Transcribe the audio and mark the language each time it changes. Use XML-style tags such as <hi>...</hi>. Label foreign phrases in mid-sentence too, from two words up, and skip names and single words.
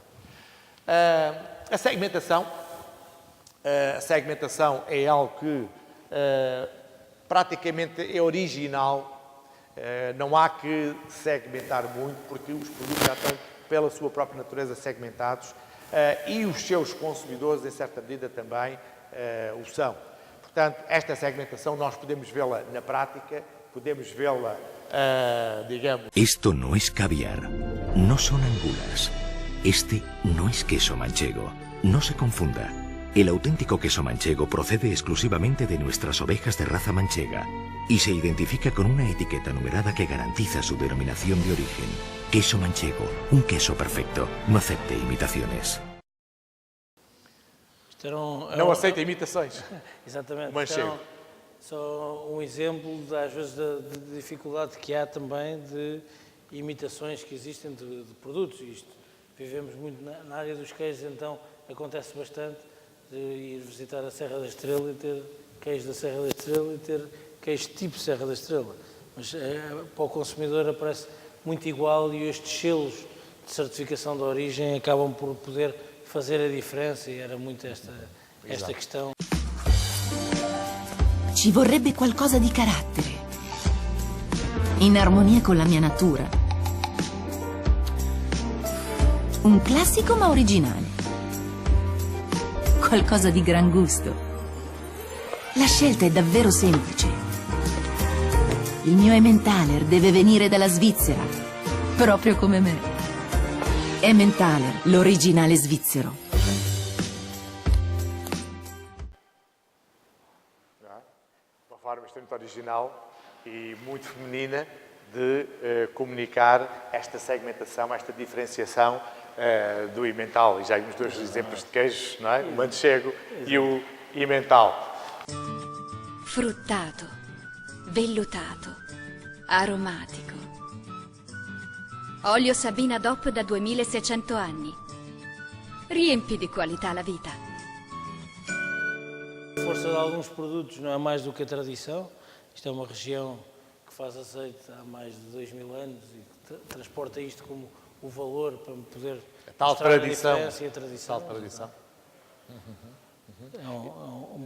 <pt>A segmentação é algo que praticamente é original, não há que segmentar muito, porque os produtos já estão, pela sua própria natureza, segmentados, e os seus consumidores, em certa medida, também o são. Portanto, esta segmentação nós podemos vê-la na prática, podemos vê-la, digamos...</pt> <es>Esto no es caviar, no son angulas. Este no es queso manchego. No se confunda. El auténtico queso manchego procede exclusivamente de nuestras ovejas de raza manchega y se identifica con una etiqueta numerada que garantiza su denominación de origen. Queso manchego, un queso perfecto. No acepte imitaciones.</es> <pt>Não aceita imitações. Exatamente. Manchego. Só um exemplo, às vezes, da dificuldade que há também de imitações que existem de produtos. Isto, vivemos muito na área dos queijos, então acontece bastante de ir visitar a Serra da Estrela e ter queijo da Serra da Estrela e ter queijo tipo Serra da Estrela. Mas para o consumidor aparece muito igual e estes selos de certificação de origem acabam por poder fazer a diferença e era muito esta questão.</pt> <it>Ci vorrebbe qualcosa di carattere, in armonia con la mia natura. Un classico ma originale. Qualcosa di gran gusto. La scelta è davvero semplice. Il mio Emmentaler deve venire dalla Svizzera, proprio come me. Emmentaler, l'originale svizzero.</it> <pt>Uma forma extremamente original e muito feminina de comunicar esta segmentação, esta diferenciação do Emmental. E já vimos dois exemplos de queijos, não é? O manchego e o Emmental.</pt> <it>Fruttato, vellutato, aromatico. Olio Sabina DOP da 2600 anni. Riempi di qualità la vita.</it> <pt>A força de alguns produtos não é mais do que a tradição. Isto é uma região que faz azeite há mais de 2000 anos e que transporta isto como o valor para poder Tal mostrar tradição. a diferença e a tradição. Tal tradição. É um bom</pt>